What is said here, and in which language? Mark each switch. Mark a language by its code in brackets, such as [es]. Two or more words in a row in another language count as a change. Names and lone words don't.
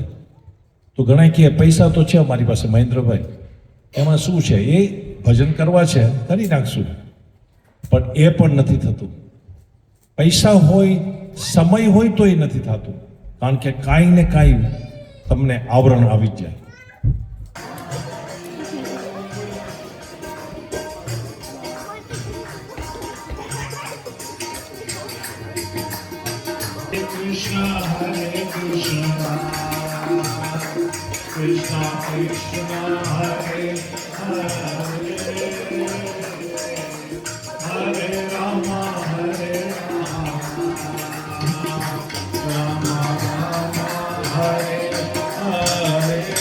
[gu] તો ઘણા કહે પૈસા તો છે અમારી પાસે મહેન્દ્રભાઈ, એમાં શું છે, એ ભજન કરવા છે કરી નાખશું, પણ એ પણ નથી થતું. પૈસા હોય, સમય હોય તો એ નથી થતું, કારણ કે કાંઈ ને કાંઈ તમને આવરણ આવી જ જાય. [sa] कृष्ण कृष्ण हरे हरे हरे राम हरे राम राम हरे हरे